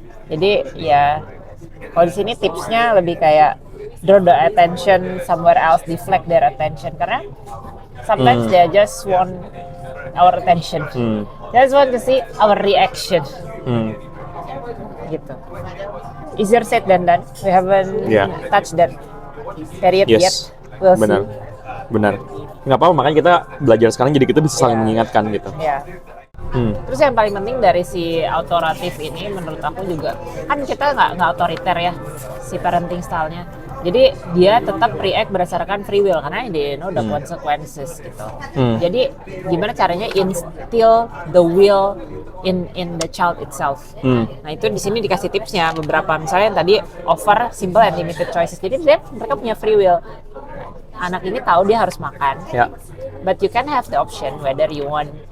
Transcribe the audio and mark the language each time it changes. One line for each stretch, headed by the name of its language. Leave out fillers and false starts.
Indonesian: Jadi ya kalau di sini tipsnya lebih kayak
English: draw the attention somewhere else, deflect their attention karena sometimes they just want our attention. They just want to see our reaction. Gitu. Easier said than done. We haven't touched that period yet. We'll
Indonesian: Benar.
English: see.
Indonesian: Benar. Nggak apa-apa, makanya kita belajar sekarang jadi kita bisa saling mengingatkan gitu. Ya. Terus yang paling penting dari si autoratif ini menurut aku juga kan kita nggak otoriter ya si parenting style-nya. Jadi dia tetap react berdasarkan free will karena dia
English: know the consequences
Indonesian: gitu. Jadi gimana caranya
English: instill the will in the child itself.
Indonesian: Nah itu di sini dikasih tipsnya beberapa misalnya yang tadi
English: offer simple and limited choices.
Indonesian: Jadi mereka punya free will. Anak ini tahu dia harus makan. Ya.
English: But you can have the option whether you want